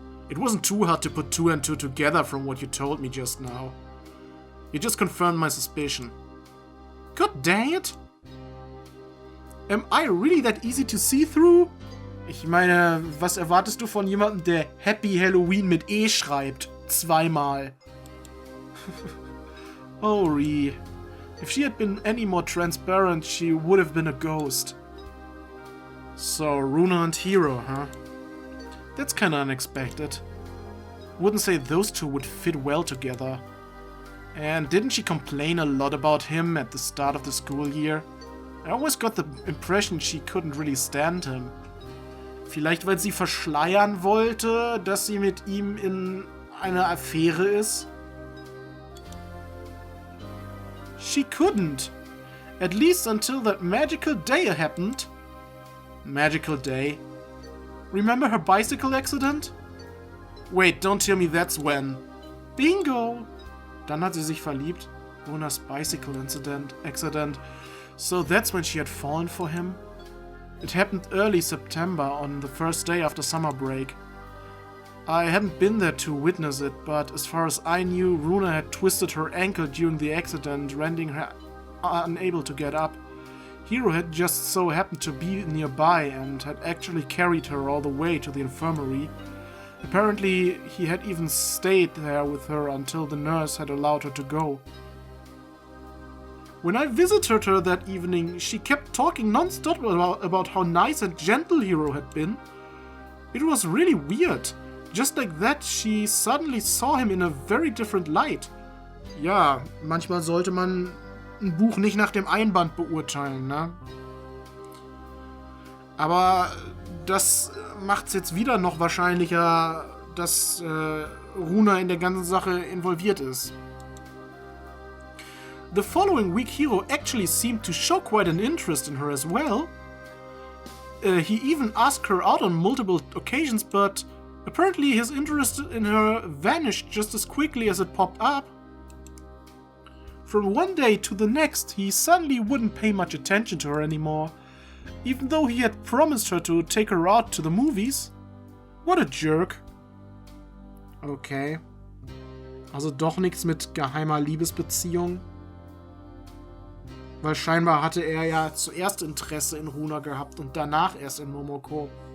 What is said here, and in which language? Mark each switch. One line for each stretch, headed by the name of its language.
English: It wasn't too hard to put 2 and 2 together from what you told me just now. You just confirmed my suspicion. God dang it! Am I really that easy to see through?
German: Ich meine, was erwartest du von jemandem, der Happy Halloween mit E schreibt? 2-mal.
English: Oh, Rie. If she had been any more transparent, she would have been a ghost. So, Runa and Hiro, huh? That's kinda unexpected. Wouldn't say those two would fit well together. And didn't she complain a lot about him at the start of the school year? I always got the impression she couldn't really stand him.
German: Vielleicht weil sie verschleiern wollte, dass sie mit ihm in einer Affäre ist?
English: She couldn't. At least until that magical day happened. Magical day? Remember her bicycle accident? Wait, don't tell me that's when. Bingo!
German: Dann hat sie sich verliebt.
English: Runa's bicycle accident. So that's when she had fallen for him? It happened early September, on the first day after summer break. I hadn't been there to witness it, but as far as I knew, Runa had twisted her ankle during the accident, rendering her unable to get up. Hiro had just so happened to be nearby and had actually carried her all the way to the infirmary. Apparently, he had even stayed there with her until the nurse had allowed her to go. When I visited her that evening, she kept talking non-stop about how nice and gentle Hiro had been. It was really weird. Just like that, she suddenly saw him in a very different light.
German: Ja, manchmal sollte man ein Buch nicht nach dem Einband beurteilen, ne? Aber das macht's jetzt wieder noch wahrscheinlicher, dass Runa in der ganzen Sache involviert ist.
English: The following week, Hiro actually seemed to show quite an interest in her as well. He even asked her out on multiple occasions, but apparently his interest in her vanished just as quickly as it popped up. From one day to the next, he suddenly wouldn't pay much attention to her anymore, even though he had promised her to take her out to the movies. What a jerk. Okay.
German: Also doch nichts mit geheimer Liebesbeziehung. Weil scheinbar hatte er ja zuerst Interesse in Runa gehabt und danach erst in Momoko.